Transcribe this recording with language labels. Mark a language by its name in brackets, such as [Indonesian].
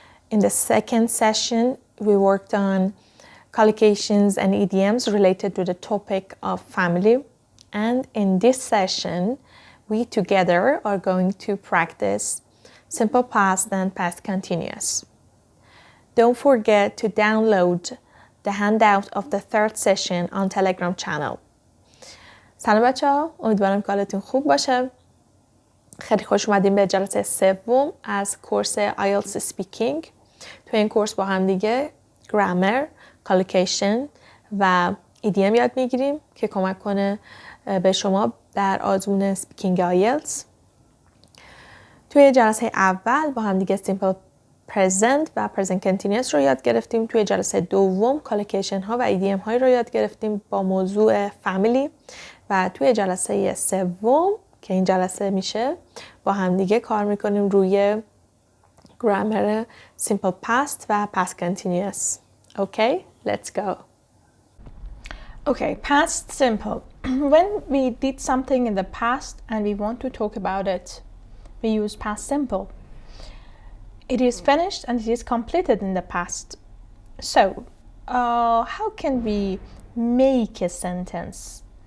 [English] In the second session, we worked on collocations and idioms related to the topic of family. And in this session, we together are going to practice simple past and past continuous. Don't forget to download the handout of the third session on Telegram channel. [Persian] سلام بچه‌ها، امیدوارم که حالتون خوب باشه. خیلی خوش اومدیم به جلسه سوم از کورس آیلتس اسپیکینگ. تو این کورس با هم دیگه گرامر، کالوکیشن و ایدیم یاد میگیریم که کمک کنه به شما در آزمون اسپیکینگ آیلتس. توی جلسه اول با هم دیگه سیمپل پرزنت و پرزنت کنتینیوس رو یاد گرفتیم. توی جلسه دوم کالوکیشن ها و ایدیم های رو یاد گرفتیم با موضوع فامیلی و توی جلسه سوم که این جلسه میشه با هم دیگه کار میکنیم روی گرامر سیمپل پاست و پاست کنتینیوس. [English] Okay, let's go. Okay, past simple. When we did something in the past and we want to talk about it, we use past simple. It is finished and it is completed in the past. So, how can we make a sentence?